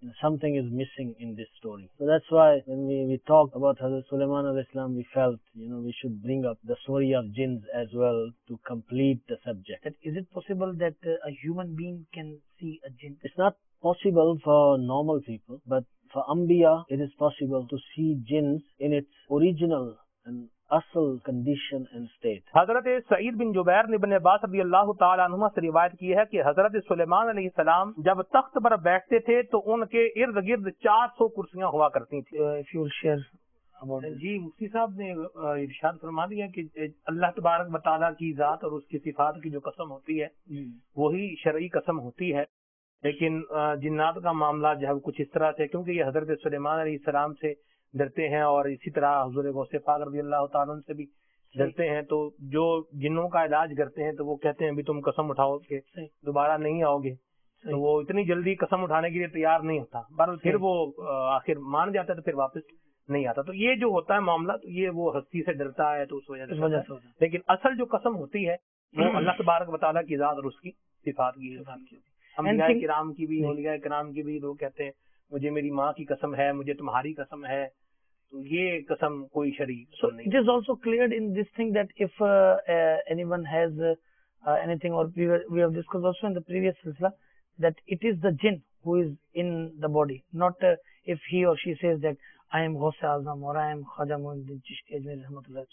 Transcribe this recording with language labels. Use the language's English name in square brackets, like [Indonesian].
[English] Something is missing in this story. So that's why when we talked about Hazrat Sulaiman alayhi salam, we felt, we should bring up the story of jinns as well to complete the subject. Is it possible that a human being can see a jinn? It's not possible for normal people, but for Anbiya, it is possible to see jinns in its original and asl condition and state. [Hindi] हजरत सईद बिन जुबैर ने इब्न अब्बास रज़ी अल्लाह तआला अन्हुमा से रिवायत की है कि हजरत सुलेमान अलैहिस्सलाम जब तख्त पर बैठते थे तो उनके इर्द गिर्द 400 कुर्सियां हुआ करती थी. [English] If you will share about this. [Hindi] जी मुफ्ती साहब ने इरशाद फरमा दिया कि अल्लाह तबारक व तआला की जात और उसकी सिफात की जो कसम होती है वही शरई कसम होती है. लेकिन जिन्नात का मामला जो है कुछ इस तरह से, क्योंकि ये हजरत सुलेमान अलैहिस्सलाम से डरते हैं और इसी तरह हुजूर गौसे पाक रज़ी अल्लाह तआला से भी डरते हैं, तो जो जिन्नों का इलाज करते हैं तो वो कहते हैं भी तुम कसम उठाओ कि दोबारा नहीं आओगे, तो वो इतनी जल्दी कसम उठाने के लिए तैयार नहीं होता, पर फिर वो आखिर मान जाता है तो फिर वापस नहीं आता. तो ये जो होता है मामला, तो ये वो हस्ती से डरता है तो उस वजह से होता है. लेकिन असल जो कसम होती है वो अल्लाह तबारक व तआला की जात और उसकी सिफात की होती है. अंबिया किराम की भी, औलिया किराम की भी लोग कहते हैं मुझे मेरी माँ की कसम है, मुझे तुम्हारी कसम है, तो ये कसम कोई शरई [English] so [Hindi] नहीं. [English] It is also cleared in this thing that if anyone has anything, or we have discussed also in the previous silsila, that it is the jinn who is in the body, not if he or she says that I am Ghaus Azam or I am Khaja Muinuddin Chishti Ajmeri Rahmatullah.